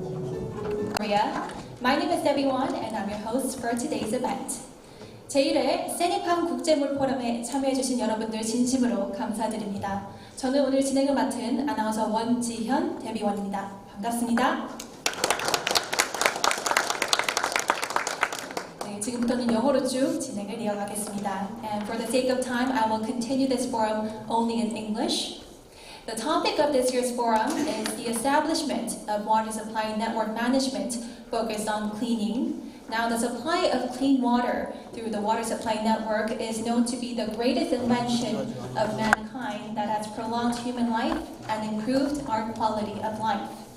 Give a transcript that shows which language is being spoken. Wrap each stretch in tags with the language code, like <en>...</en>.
<en>My name is Ssenypang and I'm your host for today's event.</en> <ko>제1회 Ssenypang 국제물 포럼에 참여해주신 여러분들 진심으로 감사드립니다. 저는 오늘 진행을 맡은 아나운서 원지현 대비원입니다. 반갑습니다. 네, 지금부터는 영어로 쭉 진행을 이어가겠습니다.</ko> <en>And for the sake of time, I will continue this forum only in English. The topic of this year's forum is the establishment of water supply network management focused on cleaning. Now, the supply of clean water through the water supply network is known to be the greatest invention of mankind that has prolonged human life and improved our quality of life.</en>